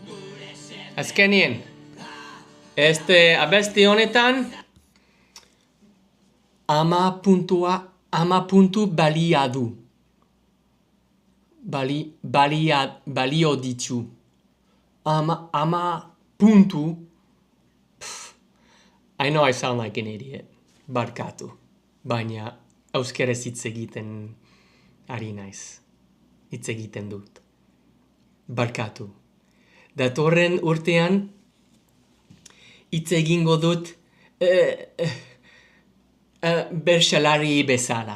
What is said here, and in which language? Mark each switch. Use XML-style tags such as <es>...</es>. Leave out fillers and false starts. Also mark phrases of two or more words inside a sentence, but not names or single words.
<eu>Abesti honetan, ama puntu balia du. Balio ditu. Ama puntu.</eu> <en>I know I sound like an idiot.</en> <eu>Barkatu. Baina euskeraz hitz egiten ari naiz. Hitz egiten dut. Barkatu. Datorren urtean hitz egingo dut bertsalari bezala.</eu>